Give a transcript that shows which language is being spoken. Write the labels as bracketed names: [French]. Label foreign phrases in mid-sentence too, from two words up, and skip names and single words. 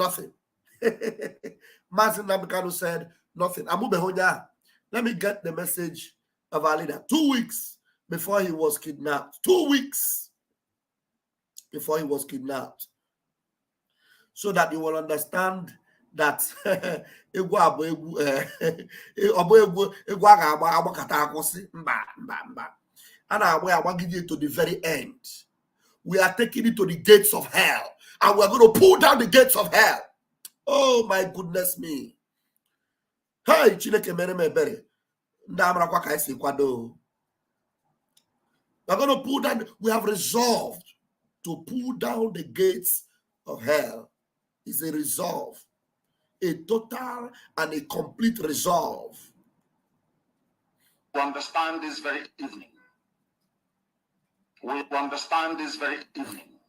[English] Mazin Nnamdi Kanu said nothing. Let me get the message of our leader. 2 weeks before he was kidnapped. 2 weeks before he was kidnapped. So that you will understand that [Igbo] egwu abụ egwu a ga-agba agbakọta akwụsị mba a na-agba agbagide [English] to the very end. We are taking it to the gates of hell, and we're going to pull down the gates of hell. Oh my goodness me. [Igbo] Hey, Chineke mere m ebere. Ndị amarakwa ka esi kwado. [English] We're going to pull down, we have resolved to pull down the gates of hell. It's a resolve, a total and a complete resolve. We understand this very evening. We understand this very evening.